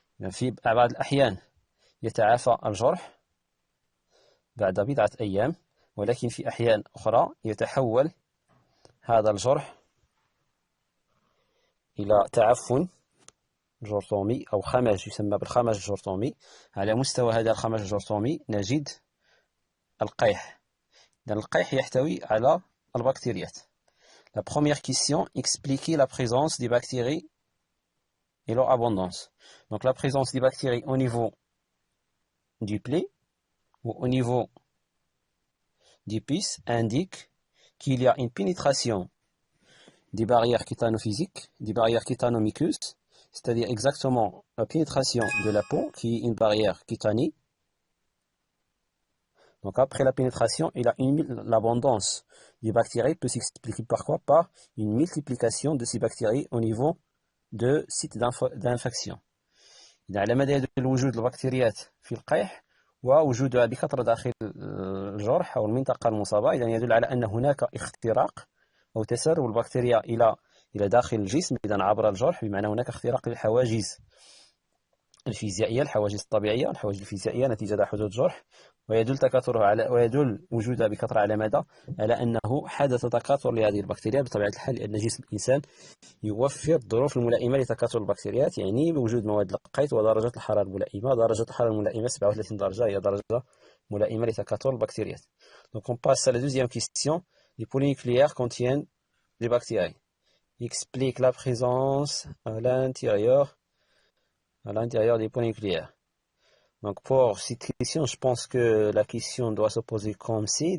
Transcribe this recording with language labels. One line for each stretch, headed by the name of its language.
Arabic: في بعض الأحيان يتعافى الجرح بعد بضعة أيام، ولكن في أحيان أخرى يتحول هذا الجرح إلى تعفن جرثومي أو خمج يسمى بالخمج الجرثومي. على مستوى هذا الخمج الجرثومي نجد القيح. القيح يحتوي على البكتيريات.
French: La première question, expliquer la présence des bactéries et leur abondance. Donc la présence des bactéries au niveau du plaie ou au niveau du pus indique qu'il y a une pénétration des barrières kétanophysiques, des barrières kétanomiqueuses, c'est-à-dire exactement la pénétration de la peau qui est une barrière cutanée. Donc après la pénétration, l'abondance des bactéries peut s'expliquer par quoi? Par une multiplication de ces bactéries au niveau de sites d'infection.
Arabic: إذا على مدى يدل وجود البكتيريات في القيح ووجودها بكثرة داخل الجرح أو المنطقة المصابة، إذا يدل على أن هناك اختراق أو تسرب البكتيريا إلى داخل الجسم إذا عبر الجرح، بمعنى هناك اختراق للحواجز الفيزيائية، الحواجز الطبيعية، الحواجز الفيزيائية نتيجة حدوث جرح، ويدل وجودها بكثرة على مدى على أنه حدث تكاثر لهذه البكتيريا بطبيعة الحال، لأن جسم الإنسان يوفر الظروف الملائمة لتكاثر البكتيريات، يعني بوجود مواد القيت ودرجة الحرارة الملائمة. درجة الحرارة الملائمة 37 درجة هي درجة ملائمة لتكاثر البكتيريات.
French: Donc on passe à la deuxième question. Les polynucléaires contiennent des bactéries. Explique la présence à l'intérieur des polynucléaires. Donc pour cette question, je pense que la question doit se poser comme ci.